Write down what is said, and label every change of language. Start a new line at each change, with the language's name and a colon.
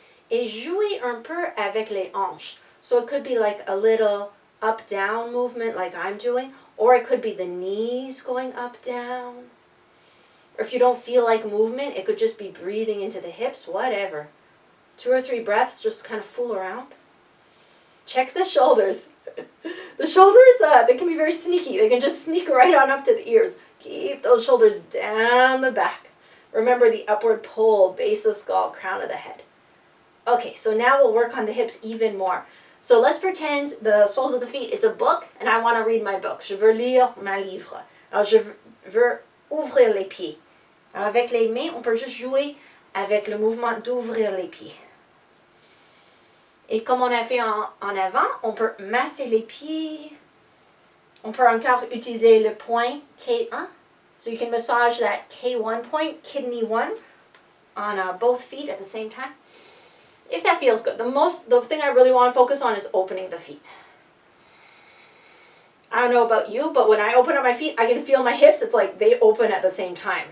French: Et jouez un peu avec les hanches.
English: So it could be like a little up-down movement like I'm doing. Or it could be the knees going up-down. Or if you don't feel like movement, it could just be breathing into the hips, whatever. 2 or 3 breaths, just kind of fool around. Check the shoulders. The shoulders, they can be very sneaky. They can just sneak right on up to the ears. Keep those shoulders down the back. Remember the upward pull, base of the skull, crown of the head. Okay, so now we'll work on the hips even more. So let's pretend the soles of the feet, it's a book, and I want to read my book.
French: Je veux lire ma livre. Alors, je veux ouvrir les pieds. Alors, avec les mains, on peut juste jouer avec le mouvement d'ouvrir les pieds. Et comme on a fait en avant, on peut masser les pieds. On peut encore utiliser le point K1.
English: So you can massage that K1 point, kidney 1, on both feet at the same time. If that feels good. The thing I really want to focus on is opening the feet. I don't know about you, but when I open up my feet, I can feel my hips. It's like they open at the same time.